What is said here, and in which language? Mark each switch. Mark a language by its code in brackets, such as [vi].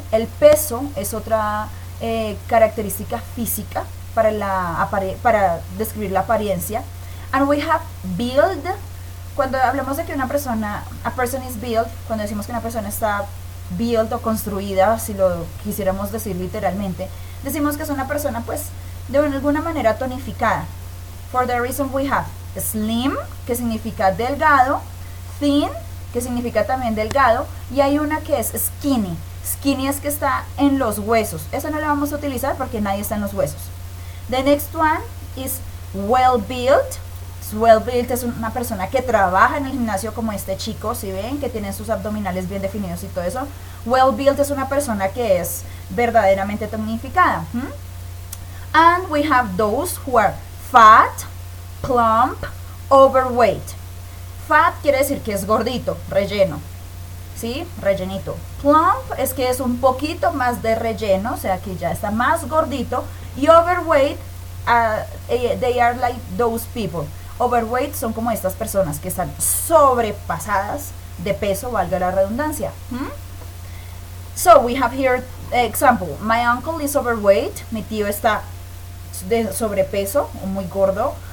[es] El peso es otra característica física para describir la apariencia. [en] And we have build. [es] Cuando hablamos de que una persona, [en] a person is built, [es] cuando decimos que una persona está built o construida, si lo quisiéramos decir literalmente, decimos que es una persona pues de alguna manera tonificada. [en] For the reason we have slim, [es] que significa delgado, thin, que significa también delgado, y hay una que es skinny, Skinny es que está en los huesos. Eso no lo vamos a utilizar porque nadie está en los huesos. [en] The next one is well built. [es] Well built es una persona que trabaja en el gimnasio como este chico, si ven que tiene sus abdominales bien definidos y todo eso. Well built es una persona que es verdaderamente tonificada. [en] And we have those who are fat, plump, overweight. [es] Fat quiere decir que es gordito, relleno, ¿sí? Rellenito. Plump es que es un poquito más de relleno, o sea que ya está más gordito. [en] Y overweight, they are like those people. [es] Overweight son como estas personas que están sobrepasadas de peso, valga la redundancia. [en] So we have here example. My uncle is overweight. [es] Mi tío está de sobrepeso o muy gordo.